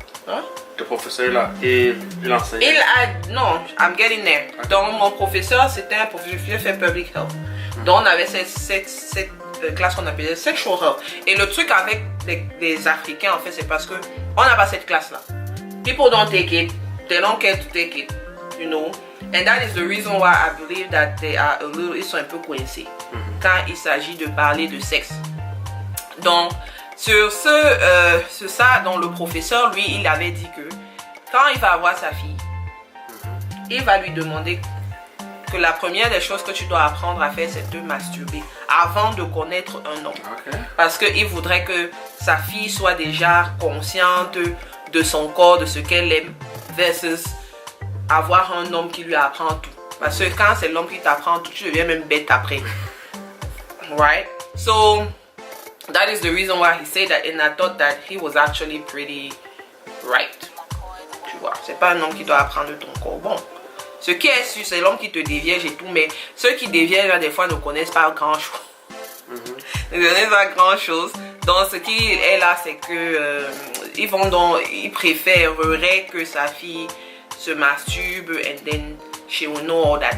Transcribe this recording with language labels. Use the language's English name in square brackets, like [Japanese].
[French] Hein? le professeur là, il enseignait. Non, [English] I'm getting there. [French] Donc, mon professeur, c'était un professeur, je fais public health. Donc, on avait cette classe qu'on appelait sexual health. Et le truc avec les Africains, en fait, c'est parce que on n'a pas cette classe-là. [English] People don't take it, they don't care to take it, you know. And that is the reason why I believe that [French] ils sont un peu coincés quand il s'agit de parler de sexe. Donc, sur ça, donc le professeur, lui, il avait dit que quand il va voir sa fille, il va lui demander que la première des choses que tu dois apprendre à faire, c'est de masturber avant de connaître un homme. [English] Okay. [French] Parce qu'il voudrait que sa fille soit déjà consciente de son corps, de ce qu'elle aime, versus avoir un homme qui lui apprend tout. Parce que quand c'est l'homme qui t'apprend tout, tu deviens même bête après. [English] Right? So, that is the reason why he said that, and I thought that he was actually pretty right. [French] Tu vois, c'est pas un homme qui doit apprendre ton corps. Bon, ce qui est sûr, c'est l'homme qui te dévierge et tout, mais ceux qui déviergent, là, des fois, ne connaissent pas grand-chose. Ils ne connaissent pas grand-chose. Donc, ce qui est là, c'est que ils préféreraient que sa fille se masturbe [English] and then she will know all that.